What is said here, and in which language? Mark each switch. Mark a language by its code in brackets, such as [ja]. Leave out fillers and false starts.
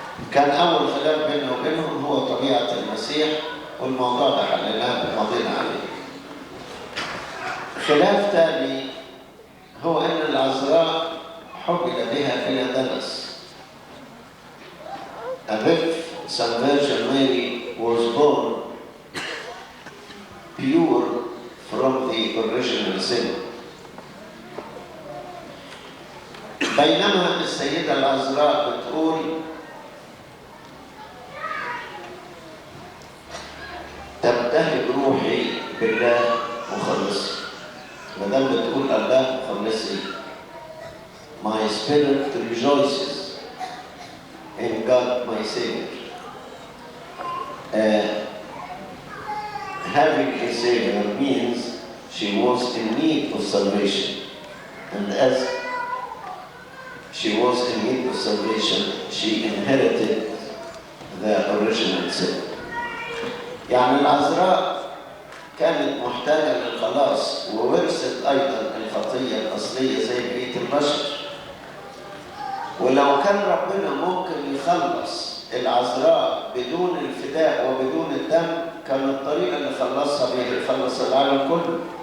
[ar] كان أول خلاف بيننا وبينهم هو طبيعة المسيح، والموضوع ده حلناه ومضينا عليه. خلاف ثاني هو أن العذراء حبل بها إلى دنس. [en] If Saint Virgin Mary was born pure from the original sin. [ar] بينما السيدة العذراء بتقول تبتهج روحي بالله مخلصي. ما دام بتقول الله مخلصي، [en] my spirit rejoices in God my Savior. Having a Savior means she was in need of salvation. And as she was in need of salvation, she inherited the original sin. [ar] يعني العذراء كانت محتاجة للخلاص وورثت أيضا الخطية الأصلية زي بقية البشر. ولو كان ربنا ممكن يخلص العذراء بدون الفداء وبدون الدم، كان الطريقة اللي خلصها بيه يخلص العالم كله.